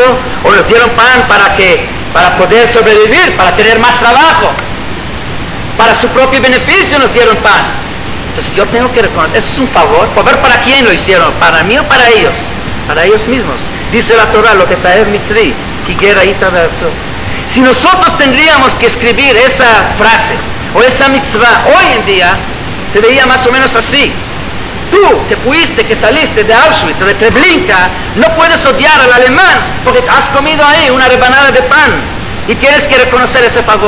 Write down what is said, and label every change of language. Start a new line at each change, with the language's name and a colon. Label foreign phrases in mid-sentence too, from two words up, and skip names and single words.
Spanish: ¿O nos dieron pan para qué? Para poder sobrevivir, para tener más trabajo. Para su propio beneficio nos dieron pan. Entonces yo tengo que reconocer, ¿eso es un favor? ¿Favor para quién lo hicieron? ¿Para mí o para ellos? Para ellos mismos. Dice la Torah, lo que trae
Hebrew: מצרי כי גר היית בארצו.
Spanish: Si nosotros tendríamos que escribir esa frase o esa mitzvah hoy en día, se veía más o menos así. Tú que saliste de Auschwitz o de Treblinka, no puedes odiar al alemán porque has comido ahí una rebanada de pan y tienes que reconocer ese favor.